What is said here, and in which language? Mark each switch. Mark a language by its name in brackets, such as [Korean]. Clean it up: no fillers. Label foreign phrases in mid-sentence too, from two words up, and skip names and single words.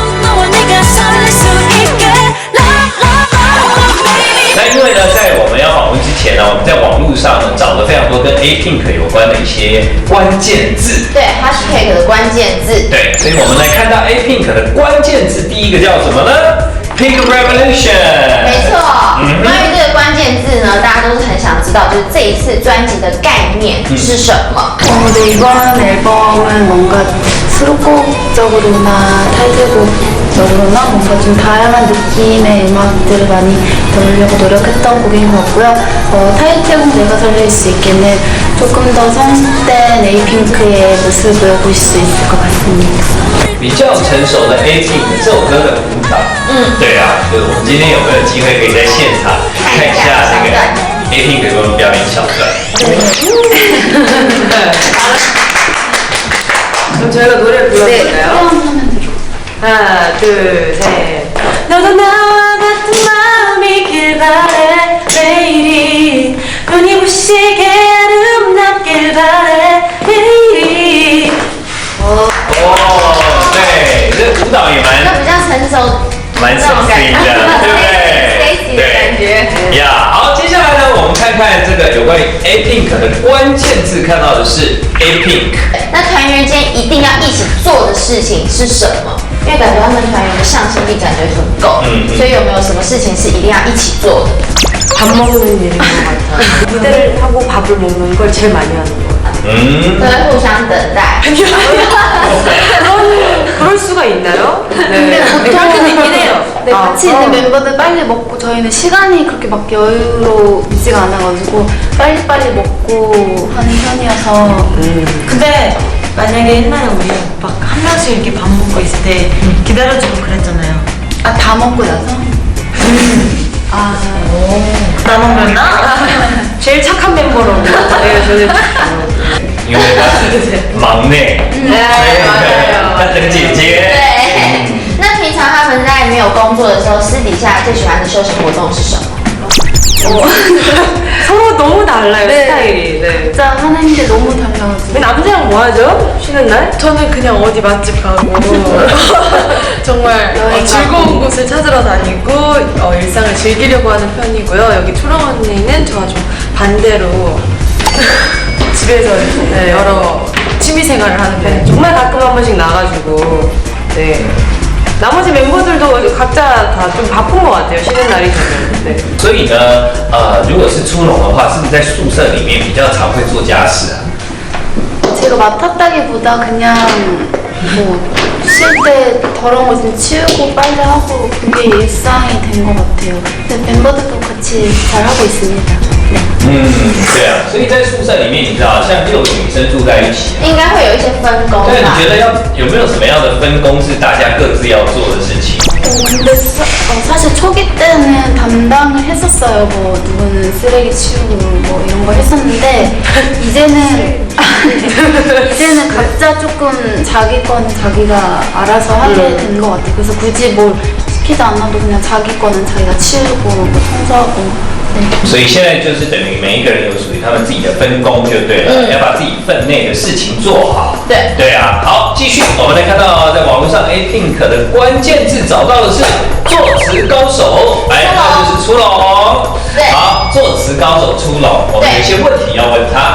[Chinese] 那因为呢，在我们要访问之前呢，我们在网络上呢找了非常多跟 A-Pink 有关的一些关键字，对 hashtag 的关键字，对，所以我们来看到 A-Pink 的关键字，第一个叫什么呢？ Pink Revolution。没错，关于这个关键字呢，大家都是很想知道，就是这一次专辑的概念是什么。 [Korean] 네, 이번 앨범은 뭔가 수록곡적으로나 타이틀곡적으로나 뭔가 좀 다양한 느낌의 음악들을 많이 넣으려고 노력했던 곡인 것 같고요. 타이틀곡 내가 살릴 수 있게는 조금 더 성숙된 에이핑크의 모습을 볼 수 있을 것 같습니다. [Chinese] 比较成熟的 A-Pink 这首歌的舞蹈，对啊，就是我们今天有没有机会可以在现场看一下那个 A-Pink 有没有表演小段？ [Korean] 그럼 저희가 노래 불러볼까요? 하나, 둘, 셋. 너도 나와 같은 마음이길 바래 매일이 눈이 부시게 아름답길 바래 매일이 [Chinese] 对，这舞蹈也那比较成熟，蛮 sexy 的，对不对？ sexy 的感觉。呀，好，接下来呢，我们看看这个有关于 A-Pink 的关键字，看到的是 A-Pink。那团员间一定要一起做的事情是什么？因为感觉他们团员的向心力感觉很够，所以有没有什么事情是一定要一起做的？ [Korean] 밥 먹는 일인 것 같아요. 무대를 하고 밥을 먹는 걸 제일 많이 하는 것 같아요. [Chinese] 都会互相等待。 [Korean] 그럴 수가 있나요? 근데 네. 보통 그럴 수도 있긴 해요. 네, 같이 있는 멤버들 빨리 먹고 저희는 시간이 그렇게 막 여유롭지가 않아가지고 빨리빨리 먹고 하는 편이어서 근데 만약에 옛날에 우리 막 한 명씩 이렇게 밥 먹고 있을 때 기다려주고 그랬잖아요. 아, 다 먹고 나서? 아, 나 먹는다? 제일 착한 멤버로. 네, 저는 [Chinese] 因为她是忙内， [Korean] 맞아요. [Chinese] 她的姐姐。对。那平常他们在没有工作的时候，私底下最喜欢的休闲活动是什么？ [Korean] 서로 너무 달라요, 네. 스타일이. 네. 진짜 하는 게 너무 달라가지고. 근데 남자랑 뭐 하죠? 쉬는 날? 저는 그냥 어디 맛집 가고 정말 즐거운 곳을 찾으러 다니고 일상을 즐기려고 하는 편이고요. 여기 초롱 언니는 저와 좀 반대로 집에서 네, 여러 취미 생활을 하는 편이죠. 정말 가끔 한 번씩 나가지고. 네. 나머지 멤버들도 각자 다 좀 바쁜 것 같아요, 쉬는 날이 되면. 네. [Chinese] 所以呢，如果是初龙的话，是不是在宿舍里面比较常会做家事啊？ [Korean] 제가 맡았다기보다 그냥 뭐 쉴 때 더러운 거 좀 치우고 빨래하고 그게 일상이 된 것 같아요. 근데 멤버들도 같이 잘 하고 있습니다. 네. [Chinese] 对啊，所以在宿舍里面，你知道，像6个女生住在一起，应该会有一些分工对，你吧。觉得有没有什么样的分工是大家各自要做的事情？ 근데 사실 초기 때는 담당을 했었어요. 뭐 누구는 쓰레기 치우고 뭐 이런 걸 했었는데 이제는 각자 조금 자기 거는 자기가 알아서 하게 된 것 같아요. 그래서 굳이 뭘 시키지 않아도 그냥 자기 거는 자기가 치우고 뭐 청소하고. 네. 所以现在就是等于每一个人有属于他们自己的分工就对了，要把自己分内的事情做好。对对啊，好，继续，我们来看到在网络上 A-Pink 的关键字找到的是作词高手，来，那就是出笼。对好，作词高手出笼，我们有一些问题要问他。